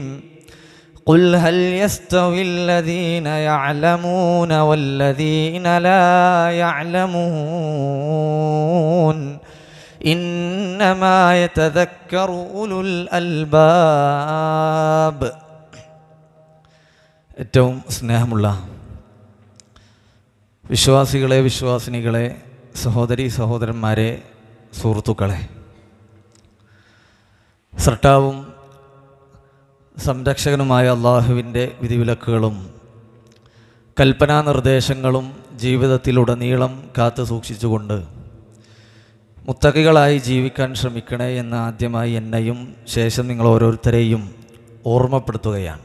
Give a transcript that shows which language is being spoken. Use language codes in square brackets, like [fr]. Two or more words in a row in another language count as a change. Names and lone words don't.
[ar] قل هل يستوي الذين يعلمون والذين لا يعلمون إنما يتذكر أولو الألباب. [ml] ഏറ്റവും സ്നേഹമുള്ള വിശ്വാസികളെ, വിശ്വാസിനികളെ, സഹോദരി സഹോദരന്മാരെ, സുഹൃത്തുക്കളെ, സൃഷ്ടാവും സംരക്ഷകനുമായ അള്ളാഹുവിൻ്റെ വിധിവിലക്കുകളും കൽപ്പനാ നിർദ്ദേശങ്ങളും ജീവിതത്തിലുടനീളം കാത്തു സൂക്ഷിച്ചുകൊണ്ട് മുത്തഖികളായി ജീവിക്കാൻ ശ്രമിക്കണേ എന്ന് ആദ്യമായി എന്നെയും ശേഷം നിങ്ങൾ ഓരോരുത്തരെയും ഓർമ്മപ്പെടുത്തുകയാണ്.